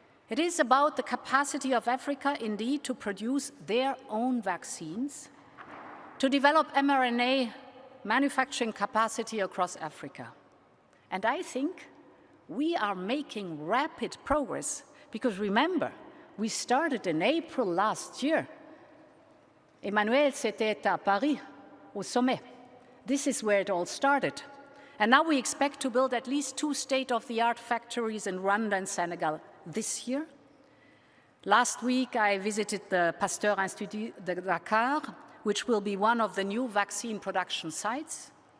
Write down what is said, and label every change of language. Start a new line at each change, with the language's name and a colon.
English: It is about the capacity of Africa, indeed, to produce their own vaccines, to develop mRNA manufacturing capacity across Africa. And I think we are making rapid progress because remember, we started in April last year.
French: Emmanuel, c'était à Paris, au sommet.
English: This is where it all started. And now we expect to build at least 2 state-of-the-art factories in Rwanda and Senegal this year. Last week, I visited the Pasteur Institut de Dakar, which will be one of the new vaccine production sites.